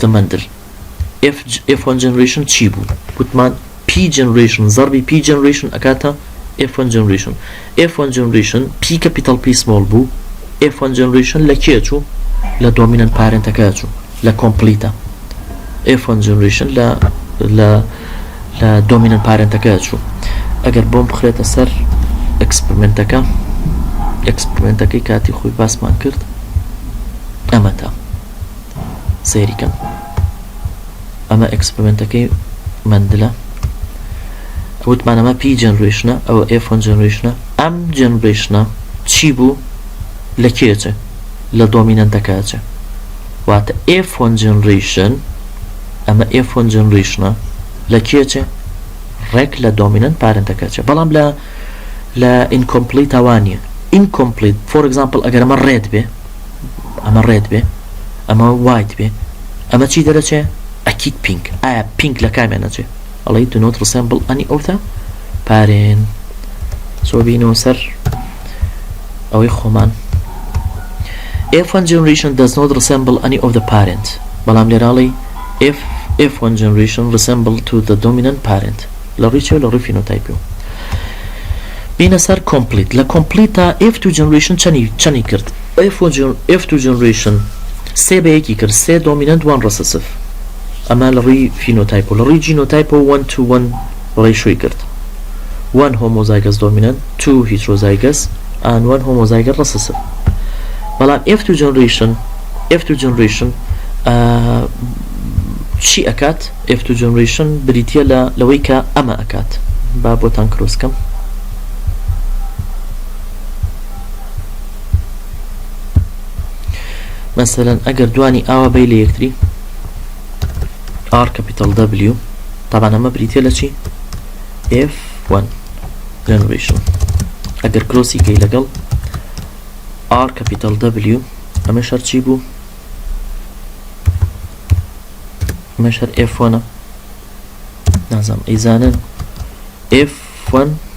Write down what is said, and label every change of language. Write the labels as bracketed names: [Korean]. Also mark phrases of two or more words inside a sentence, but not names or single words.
[Central Kurdish] مندل [English] f1 generation [Central Kurdish] چی بوو وتمان [English] p generation [Central Kurdish] ضربی [English] p generation [Central Kurdish] ئەکاتە [English] f1 generation f1 generation p capital p small [Central Kurdish] بوو [English] f1 generation [Central Kurdish] لە کێ چوو لە [English] dominant parentەکە [Central Kurdish] چوو لە complete [English] f1 generation [Central Kurdish] لە [English] dominant parentەکە [Central Kurdish] چوو ئەگەر بۆم بخرێتە سەر experimentەکەی کاتی خۆی باسمان کرد ئەمەتە سەیریکەم ئەمە experimentەکەی مندلە وتمان ئەمە [English] p generation [Central Kurdish] ئەوە [English] f1 generation [Central Kurdish] ئەم generation چی بوو لە کێچە لە dominantەکەچە واتە [English] f1 generation [Central Kurdish] ئەمە [English] f1 generation [Central Kurdish] لە کێچە ڕێک لە [English] dominant parentەکەچە [Central Kurdish] بەڵام لە incomplete ئەوانیە [English] incomplete for example [Central Kurdish] ئەگەر ئەمە red بێ ئەمە white بێ ئەمە چی دەرەچێ ئەکید pink ئایا pink لە کامیانەچێ ئەڵێ [English] do not resemble any of the parent [Central Kurdish] سۆ بینەوە سەر ئەوەی خۆمان [English] f1 generation does not resemble any of the parent [Central Kurdish] بەڵام لێراڵی [English] f1 generation resemble to the dominant parent [Central Kurdish] لە ڕیچێ لە ڕووی [English] phenotype [Central Kurdish] بینە سەر [English] complete لە complete f2 generation [Central Kurdish] چەنی کرد [English] f2 generation [Central Kurdish] سێ بەیەکی کرد سێ [English] dominant 1 recessive [Central Kurdish] ئەمە لە ڕووی [English] phenotype [Central Kurdish] لە ڕووی [English] genotype 1 to 1 [Central Kurdish] ڕێشۆی کرد [English] 1 homozygous dominant 2 heterozygous and 1 homozygous recessive بەڵام f2 generation [Central Kurdish] چی ئەکات [English] f2 generation [Central Kurdish] بریتە لەوەی کە ئەمە ئەکات با بۆتان کرۆسکەم مثلا ئەگەر دوانی ئاوا بەی لە یەکتری [English] R capital W [Central Kurdish] طبعا ئەمە بریتە لە چی [English] f1 generation [Central Kurdish] ئەگەر کرۆسی کەی لەگەڵ [English] R capital W [Central Kurdish] ئەمە شەر چی بوو ئەمە شەر f1 نازام ئەیزانن f1